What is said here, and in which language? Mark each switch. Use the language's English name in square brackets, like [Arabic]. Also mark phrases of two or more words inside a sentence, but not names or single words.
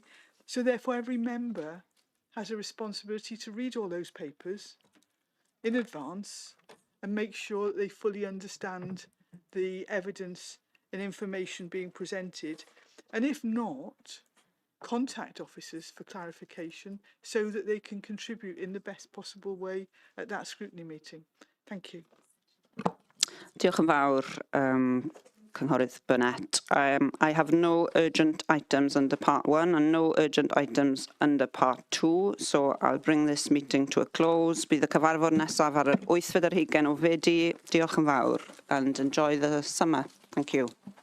[English] So therefore every member has a responsibility to read all those papers in advance and make sure that they fully understand the evidence and information being presented. And if not, contact officers for clarification so that they can contribute in the best possible way at that scrutiny meeting. Thank you. [Welsh] Diolch yn fawr, Cynghorydd Burnett. [English] I have no urgent items under part 1 and no urgent items under part 2, so I'll bring this meeting to a close. [Welsh] Bydd y cyfarfod nesaf ar yr 8 o Fedi. Diolch yn fawr [English] and enjoy the summer. Thank you.